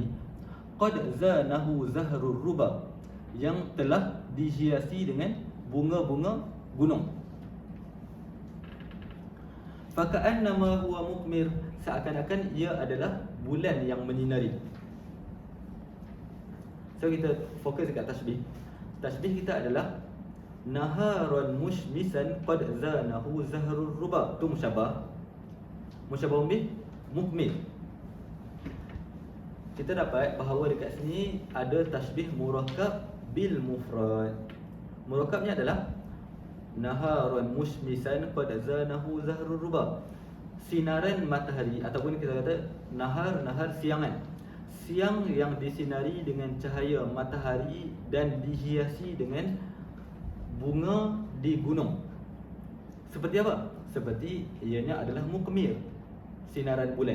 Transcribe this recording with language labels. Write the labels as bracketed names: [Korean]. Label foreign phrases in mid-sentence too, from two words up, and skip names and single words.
[Arabic] قد زانه زهر الربى, [Malay] yang telah dihiasi dengan bunga-bunga gunung. [Arabic] فكأنما هو مقمر, [Malay] seakan-akan ia adalah bulan yang menyinari. So kita fokus dekat tashbih. Tashbih kita adalah [Arabic] نهاراً مشمساً قد زانه زهر الربى. [Malay] Tu musyabah. [Arabic] مشبه به مقمر. [Malay] Kita dapat bahawa dekat sini ada [Arabic] تشبيه مركب بالمفرد. [Malay] Murakabnya adalah [Arabic] نهاراً مشمساً قد زانه زهر الربى. [Malay] Sinaran matahari, ataupun kita kata nahar siangan. Siang yang disinari dengan cahaya matahari dan dihiasi dengan bunga di gunung. Seperti apa? Seperti ianya adalah mukmir, sinaran bulan.